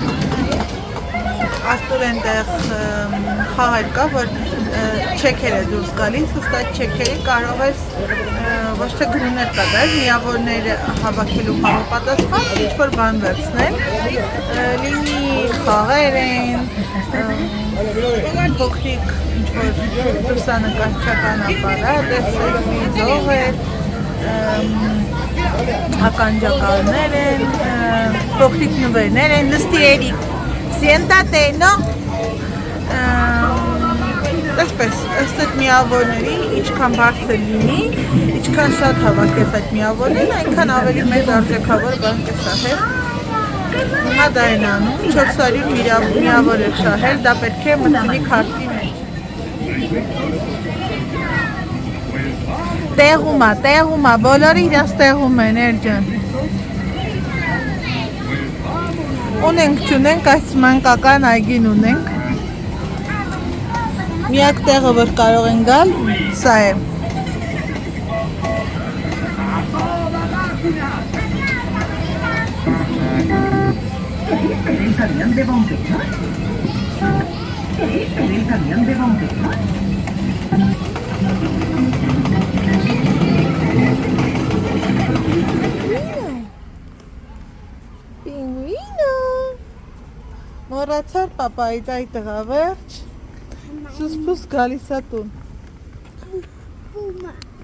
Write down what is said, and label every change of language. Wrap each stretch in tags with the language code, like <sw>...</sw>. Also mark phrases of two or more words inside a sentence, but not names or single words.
<hy>Արտուր ենտեղ խաղեր կա, որ չեքեր է դուրս գալիս, ուստ այդ չեքերի կարող ես ոչ թե գրուներ կատարել, միավորներ հավաքելու համապատասխան, ինչ-որ բան վերցնել, լինի խաղեր են, փոքրիկ ինչ-որ լուսանկարչական ապարատ, սելֆի ձող էր, ականջակալներ են, փոքրիկ նվերներ են, նստի Էրիկ,</hy> <es>siéntate, no?</es> <hy>Այսպես, ըստ այդ միավորների, ինչքան բարձր լինի, ինչքան շատ հավաքես այդ միավորներին, այնքան ավելի մեծ արժեքավոր բան կշահես։ Հիմա դա են անում, 400 միավոր է շահել, դա պետք է մտնի քարտի մեջ։ Տեղում է, բոլորը իրաց տեղում են, Էրջան։ Ունենք, չունենք, այս մանկական այգին ունենք։ Միակ տեղը, որ կարող են գալ, սա է։</hy> <es>¿El camión de bomberos? ¿El camión de bomberos?</es> <hy>Պինգվինը։ Մոռացար պապայից այդ տղա վերջ։ Սուսպուս գալիս է տուն։</hy>